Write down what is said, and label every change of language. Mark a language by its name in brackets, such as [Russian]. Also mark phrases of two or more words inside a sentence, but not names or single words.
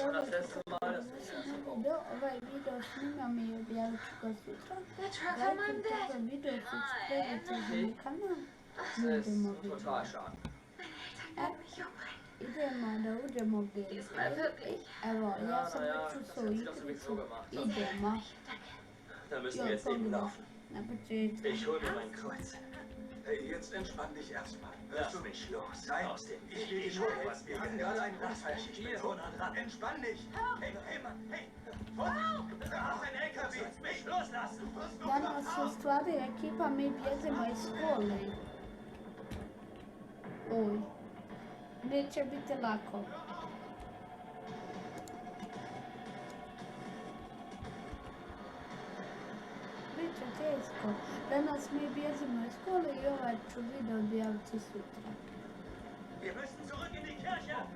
[German] das erste Mal, dass ich das [Bosnian] Ovaj video snimam I objavit ću ga sutra. [German] Der Trucker [Bosnian] Lajkujte [German] Mann [Bosnian] ovaj video, subscribe-te za moj kanal. [German] Das ist total schade. [Bosnian] Idemo da uđemo u gameplay. Evo, ja sam već u svoju igricu. Idemo. [German] Da müssen wir jetzt eben laufen. [Bosnian] Na početku. [German] Ich hol mir mein Kreuz. Hey, jetzt entspann dich erstmal. Lass mich los. Nein, Aus dem ich will dir nur helfen. Wir hatten gerade einen Unfall. Ich bin so nah dran. Entspann dich. Hey, Mann, hey. Vorsicht, da ist ein LKW. Mich loslassen. [Bosnian] Danas su stvari ekipa, mi bježimo iz škole. Oj. Neće biti lako. Biće teško. Danas mi bježimo iz škole I ovaj ću video objaviti sutra. [German] Wir müssen zurück in die Kirche.